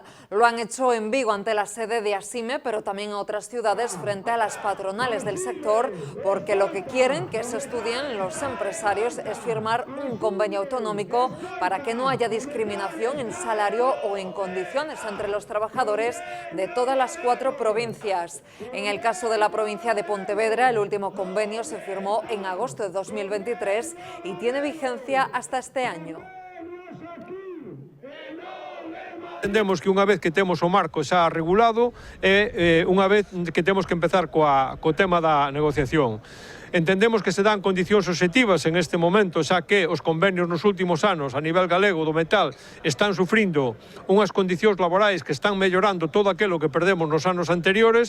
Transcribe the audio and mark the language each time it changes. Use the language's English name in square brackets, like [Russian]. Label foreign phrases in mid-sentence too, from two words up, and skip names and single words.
[Spanish] Lo han hecho en Vigo ante la sede de ASIME, pero también en otras ciudades frente a las patronales del sector, porque lo que quieren que se estudien los empresarios es firmar un convenio autonómico para que no haya discriminación en salario o en condiciones entre los trabajadores de todas las 4 provincias. En el caso de la provincia de Pontevedra, el último convenio se firmó en agosto de 2023 y tiene vigencia hasta este año. [Galician] Entendemos que unha vez que temos o marco xa regulado unha vez que temos que empezar co tema da negociación. Entendemos que se dan condicións obxectivas en este momento, xa que os convenios nos últimos anos a nivel galego do metal están sufrindo unhas condicións laborais que están mellorando todo aquilo que perdemos nos anos anteriores.